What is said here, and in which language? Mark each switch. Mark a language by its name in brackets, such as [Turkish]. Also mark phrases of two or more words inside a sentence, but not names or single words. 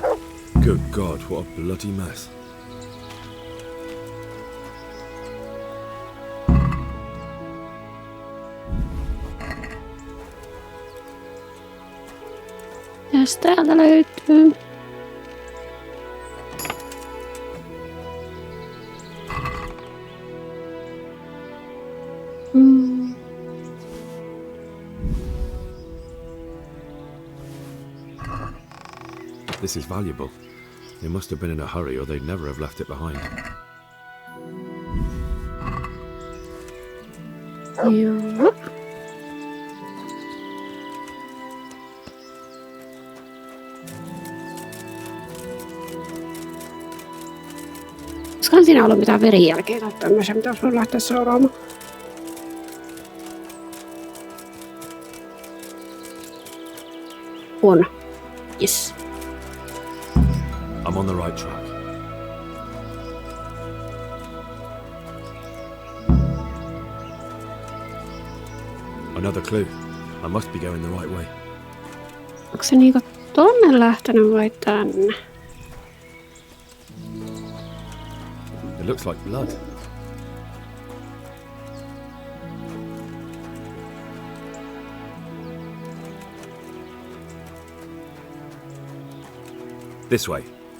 [English] Good God, what a bloody mess. [Finnish] Mitäs täältä löytyy? [English] This is valuable. They must have been in a hurry or they'd never have left it behind. [Finnish] Joo. Koska siinä ollut mitään verijälkeä tai tämmöisiä, mitä olisi voinut lähteä seuraamaan. On. [English] Yes. I'm on the right track. Another clue. I must be going the right way. [Finnish] Onko se niinku tonne lähtenyt vai tänne? [English] It looks like blood. This way.